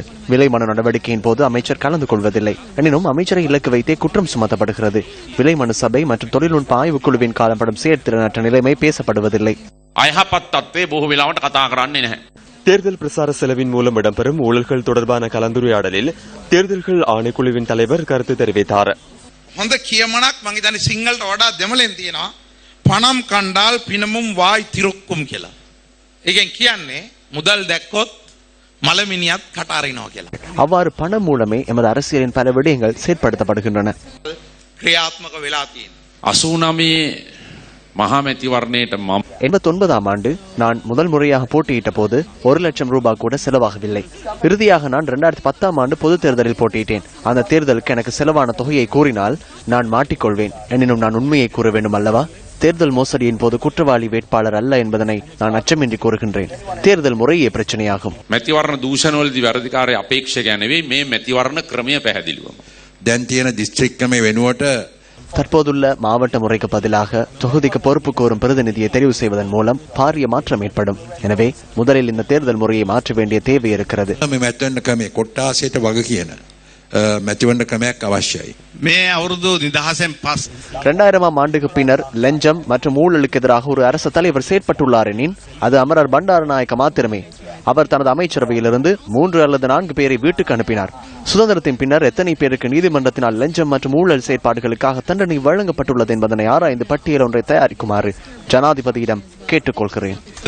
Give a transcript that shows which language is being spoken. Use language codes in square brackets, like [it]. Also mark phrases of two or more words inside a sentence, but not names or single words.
[ta] விலைமனு நடவடிக்கையின் போது அமைச்சர் கலந்து கொள்வதில்லை. எனினும் அமைச்சரை இலக்கு வைத்தே குற்றம் சுமத்தப்படுகிறது. விலைமனு சபை மற்றும் தொழில்நுட்ப ஆய்வுக்குழுவின் காலப்படும் செயற்திறனற்ற நிலைமை பேசப்படுவதில்லை. தேர்தல் பிரசார செலவின் மூலம் இடம்பெறும் ஊழல்கள் தொடர்பான கலந்துரையாடலில் தேர்தல்கள் ஆணைக்குழுவின் தலைவர் கருத்து தெரிவித்தார். [si] හොඳ කියමනක් මං හිතන්නේ සිංහලට වඩා දෙමළෙන් තියෙනවා [ta] பணம் கண்டால் பிணமும் வாய் திறக்கும் [si] කියලා. ඒකෙන් කියන්නේ මුදල් දැක්කොත් මලමිනියත් කට අරිනවා කියලා. [ta] அவ்வாறு பணம் மூலமே எமது அரசியலின் பல விடயங்கள் செயற்படுத்தப்படுகின்றன. [si] ක්‍රියාත්මක වෙලා තියෙනවා. 89 மகாமேத்திவர்ணேட்ட [ta] 89ஆம் ஆண்டு நான் முதல் முறையாக போட்டியிட்ட போது 1 லட்சம் ரூபாய் கூட செலவாகவில்லை. இறுதியாக நான் 2010ஆம் ஆண்டு பொது தேர்தலில் போட்டியிட்டேன். அந்த தேர்தலுக்கு எனக்கு செலவான தொகையை கூறினால் நான் மாட்டிக்கொள்வேன். எனினும் நான் உண்மையை கூற வேண்டும் அல்லவா? தேர்தல் மோசடியின் போது குற்றவாளி வேட்பாளர் அல்ல என்பதனை நான் அச்சமின்றி கூறுகின்றேன். தேர்தல் முறையே பிரச்சனையாகும். [si] මැතිවරණ දූෂණවලදී වැරදිකාරය අපේක්ෂකයා නෙවෙයි මේ මැතිවරණ ක්‍රමය පැහැදිලිවම. දැන් තියෙන දිස්ත්‍රික් ක්‍රමේ වෙනුවට [ta] தற்போதுள்ள மாவட்ட முறைக்கு பதிலாக தொகுதிக்கு பொறுப்பு கோரும் பிரதிநிதியை தெரிவு செய்வதன் மூலம் பாரிய மாற்றம் ஏற்படும். எனவே முதலில் இந்த தேர்தல் முறையை மாற்ற வேண்டிய தேவை இருக்கிறது. [si] මේ අවුරුදු [ta] 2000ஆம் ஆண்டுக்கு பின்னர் லஞ்சம் மற்றும் ஊழலுக்கு எதிராக ஒரு அரசு தலைவர் செயற்பட்டுள்ளார் எனின் அது அமரர் பண்டாரநாயக்க மாத்திரமே. அவர் தனது அமைச்சரவையிலிருந்து 3 அல்லது 4 பேரை வீட்டுக்கு அனுப்பினார். சுதந்திரத்தின் பின்னர் எத்தனை பேருக்கு நீதிமன்றத்தினால் லஞ்சம் மற்றும் ஊழல் செயற்பாடுகளுக்காக தண்டனை வழங்கப்பட்டுள்ளது என்பதனை ஆராய்ந்து பட்டியல் ஒன்றை தயாரிக்குமாறு ஜனாதிபதியிடம் கேட்டுக்கொள்கிறேன்.